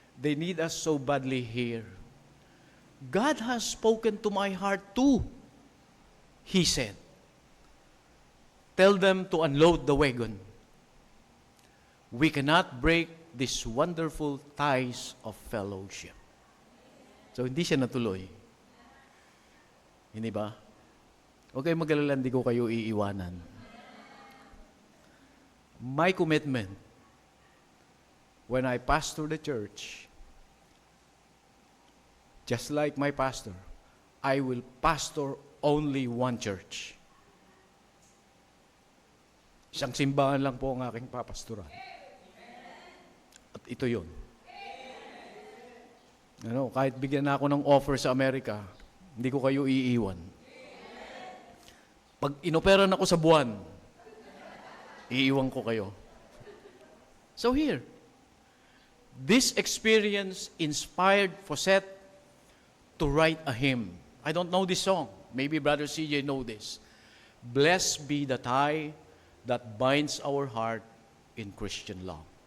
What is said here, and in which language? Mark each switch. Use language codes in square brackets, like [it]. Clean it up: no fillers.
[en] They need us so badly here. God has spoken to my heart too," he said. "Tell them to unload the wagon. We cannot break these wonderful ties of fellowship." [tl] So, hindi siya natuloy. Hindi ba? Huwag kayong mag-alala, hindi ko kayo iiwanan. [en] My commitment, when I pastor the church, just like my pastor, I will pastor only one church. [tl] Isang simbahan lang po ang aking papastoran. At ito yun. Kahit bigyan na ako ng offer sa Amerika, hindi ko kayo iiwan. Pag inoperan ako sa buwan, iiwan ko kayo. [en] So here, this experience inspired Fawcett to write a hymn. I don't know this song. Maybe Brother CJ know this. "Blessed be the tie that binds our heart in Christian love."